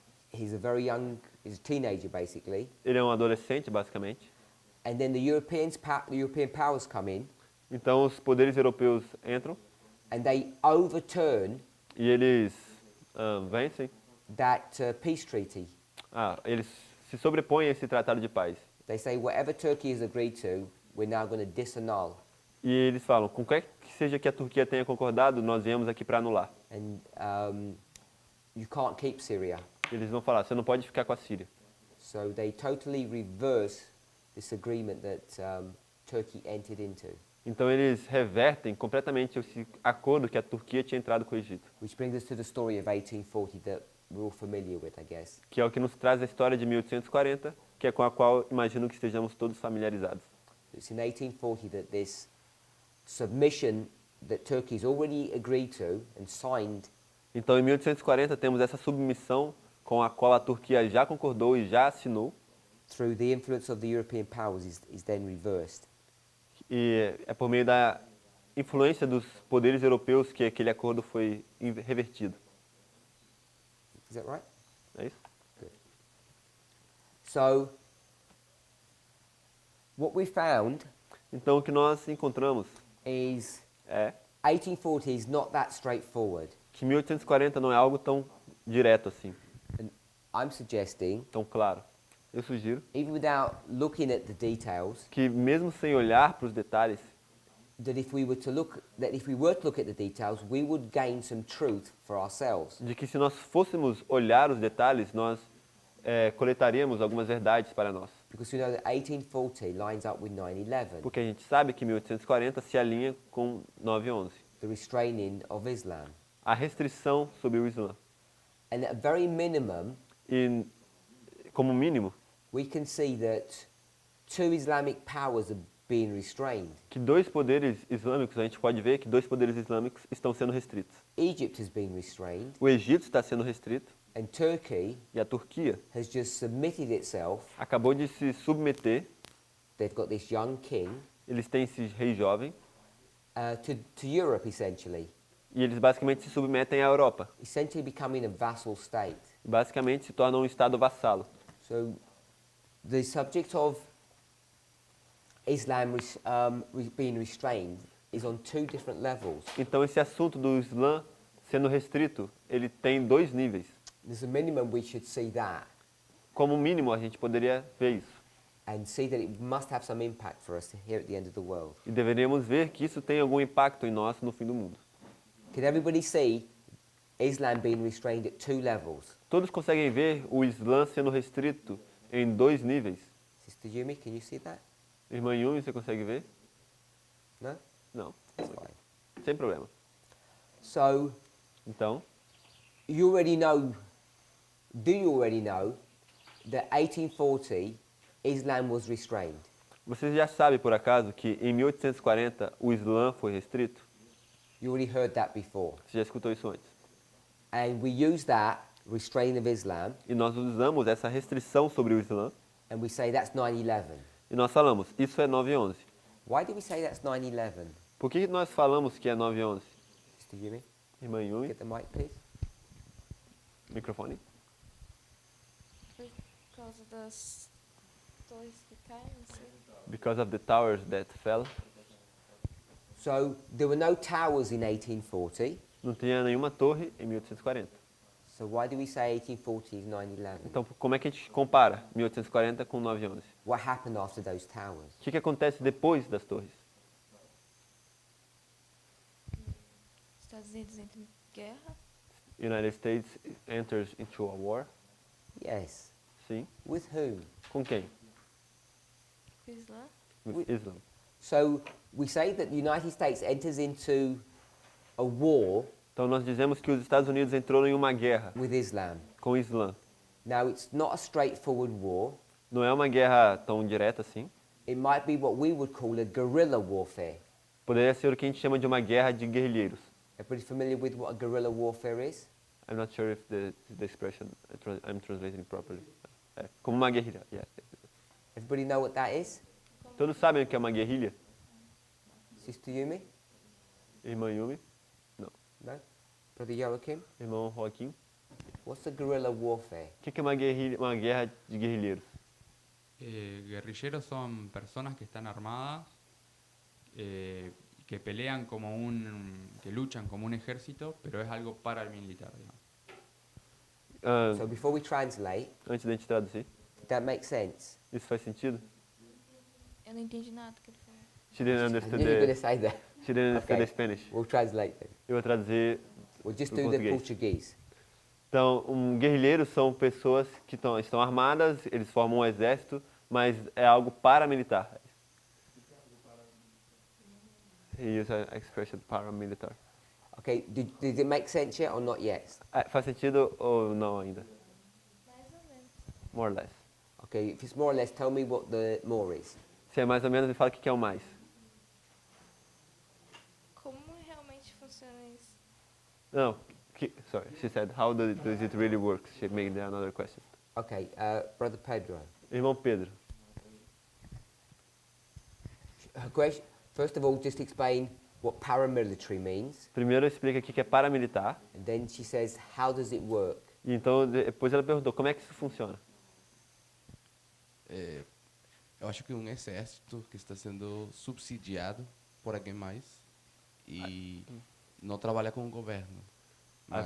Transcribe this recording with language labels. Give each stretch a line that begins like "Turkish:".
English: He's a teenager basically.
Portuguese: Ele é um adolescente, basicamente.
English: And then the European powers come in
Portuguese: Então, os poderes europeus entram
English: and they overturn
Portuguese: e eles vencem.
English: that peace treaty.
Portuguese: Eles se sobrepõem a esse tratado de paz.
English: They say whatever Turkey has agreed to, we're now going to disannul.
Portuguese: E eles falam, com qualquer que seja que a Turquia tenha concordado, nós viemos aqui para anular.
English: And you can't keep Syria.
Portuguese: Eles vão falar, você não pode ficar com a Síria.
English: So they totally reverse this agreement that Turkey entered into.
Portuguese: Então eles revertem completamente esse acordo que a Turquia tinha entrado com o Egito.
English: Which brings us to the story of 1840 that we're all familiar with, I guess.
Portuguese: Que é o que nos traz a história de 1840, que é com a qual imagino que estejamos todos familiarizados.
English: It's in 1840 that this submission that Turkey's already agreed to and signed
Portuguese: Então, em 1840, temos essa submissão com a qual a Turquia já concordou e já assinou.
English: through the influence of the European powers, is then reversed.
Portuguese: E é por meio da influência dos poderes europeus que aquele acordo foi revertido.
English: Is that right?
Portuguese: É isso?
English: So, what we found
Portuguese: Então, o que nós encontramos
English: is
Portuguese: é
English: 1840 is not that straightforward.
Portuguese: que 1840 não é algo tão direto assim,
English: And I'm suggesting,
Portuguese: tão claro. Eu sugiro
English: even without looking at the details,
Portuguese: que mesmo sem olhar para os detalhes,
English: that if we were to look at the details, we would gain some truth for ourselves.
Portuguese: de que se nós fôssemos olhar os detalhes, nós coletaríamos algumas verdades para nós.
English: Because we know that 1840 lines up with 9/11,
Portuguese: Porque a gente sabe que 1840 se alinha com 9/11,
English: the restraining of Islam.
Portuguese: a restrição sobre o Islã.
English: And at a very minimum,
Portuguese: E, como mínimo,
English: we can see that two Islamic powers are being restrained.
Portuguese: que dois poderes islâmicos, a gente pode ver que dois poderes islâmicos estão sendo restritos.
English: Egypt has been restrained,
Portuguese: O Egito está sendo restrito
English: and Turkey
Portuguese: e a Turquia
English: has just submitted itself.
Portuguese: acabou de se submeter,
English: They've got this young king
Portuguese: eles têm esse rei jovem,
English: to Europe, essentially,
Portuguese: e eles basicamente se submetem à Europa.
English: essentially becoming a vassal state.
Portuguese: Basicamente se tornam um estado vassalo.
English: So, the subject of Islam being restrained is on two different levels.
Portuguese: Então esse assunto do Islã sendo restrito, ele tem dois níveis.
English: There's a minimum we should see that
Portuguese: Como mínimo, a gente poderia ver isso.
English: and see that it must have some impact for us here at the end of the world.
Portuguese: E deveríamos ver que isso tem algum impacto em nós no fim do mundo.
English: Can everybody see Islam being restrained at two levels?
Portuguese: Todos conseguem ver o Islã sendo restrito em dois níveis.
English: Sister Yumi, can you see that?
Portuguese: Irmã Yumi, você consegue ver?
English: No?
Portuguese: Não.
English: That's fine.
Portuguese: Sem problema.
English: So,
Portuguese: Então,
English: you already know, do you already know that 1840 Islam was restrained?
Portuguese: você já sabe por acaso que em 1840 o Islã foi restrito?
English: You already heard that before.
Portuguese: Você já escutou isso antes?
English: And we use that restraining of Islam
Portuguese: E nós usamos essa restrição sobre o Islã
English: and we say that's 9/11.
Portuguese: e nós falamos, isso é 9/11.
English: Why do we say that's 9/11?
Portuguese: Por que nós falamos que é 9/11?
English: Sister Yumi,
Portuguese: Irmã Yumi,
English: get the mic, please.
Portuguese: microfone. Por causa das torres que caem, não sei.
English: Because of the towers that fell. So, there were no towers in 1840.
Portuguese: Não tinha nenhuma torre em 1840.
English: So why do we say 1840 is 9/11?
Portuguese: Então, como é que a gente compara 1840 com 9/11?
English: What happened after those towers?
Portuguese: O que acontece depois das torres? Estados Unidos entra em guerra.
English: United States enters into a war. Yes.
Portuguese: Sim.
English: With whom?
Portuguese: Com quem? Com o Islã.
English: With Islam. So we say that the United States enters into a war
Portuguese: Então, nós dizemos que os Estados Unidos entrou em uma guerra
English: with Islam.
Portuguese: com o Islã.
English: Now, it's not a straightforward war.
Portuguese: Não é uma guerra tão direta assim.
English: It might be what we would call a guerrilla warfare.
Portuguese: Poderia ser o que a gente chama de uma guerra de guerrilheiros.
English: Everybody familiar with what a guerrilla warfare is? I'm not sure if the expression I'm translating properly.
Portuguese: É, como uma guerrilha. Yeah.
English: Everybody know what that is?
Portuguese: Todos sabem o que é uma guerrilha?
English: Sister Yumi?
Portuguese: Irmã Yumi?
English: No? Brother Joachim?
Portuguese: Irmão Joaquim?
English: What's a guerrilla warfare?
Portuguese: O que é uma guerra de guerrilheiros?
Spanish: Guerrilleros son personas que están armadas, que pelean que luchan como un ejército, pero es algo paramilitar, digamos. Ah,
English: So before we translate,
Portuguese: antes da gente traduzir,
English: did that make sense?
Portuguese: isso faz sentido? Eu não entendi nada do que ele falou.
English: She didn't I understand knew you were going to say that. she didn't understand Okay. the Spanish. We'll translate then.
Portuguese: Eu vou traduzir.
English: We'll just
Portuguese: Pro
English: do the
Portuguese: português.
English: Portuguese.
Portuguese: Então, guerrilheiros são pessoas que estão armadas, eles formam um exército, mas é algo paramilitar.
English: He used a expression paramilitar. Okay, did it make sense yet or not yet?
Portuguese: Faz sentido ou não ainda? Mais ou menos.
English: More or less. Okay, if it's more or less, tell me what the more is.
Portuguese: Se é mais ou menos, me fala o que é o mais. Como realmente funciona isso?
English: Não, sorry, she said, how does it really work? She made another question. Okay, Brother Pedro.
Portuguese: Irmão Pedro,
English: Her question, first of all, just explain what paramilitary means,
Portuguese: primeiro explica aqui que é paramilitar.
English: and then she says, how does it work?
Portuguese: E então depois ela perguntou como é que isso funciona. Eu acho que um exército que está sendo subsidiado por alguém mais e não trabalha com o governo, mas